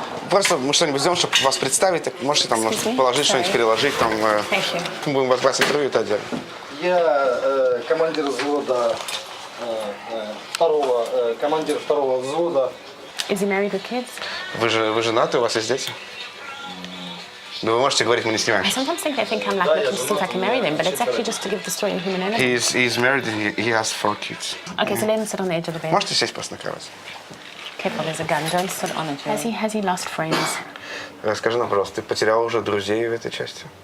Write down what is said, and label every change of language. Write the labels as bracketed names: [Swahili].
[Russian] Просто мы что-нибудь сделаем, чтобы вас представить. Так можете там положить что-нибудь, переложить. Там, мы будем вас брать интервью, это отдельно. Я командир взвода второго взвода. [English] Is he married with kids? [Russian] Вы женаты, у вас есть дети? Да вы можете говорить, мы не снимаем. [English] I sometimes think they think I'm like looking to see if I can marry them, but it's actually just to give the story in human element. He's married and he has 4 kids. Okay, so let him sit on the edge of the bed. [Russian] Можете сесть просто на кровать? [English] Careful, there's a gun. Don't sit on it. Has he lost friends? [Russian] Скажи нам, пожалуйста, ты потерял уже друзей в этой части?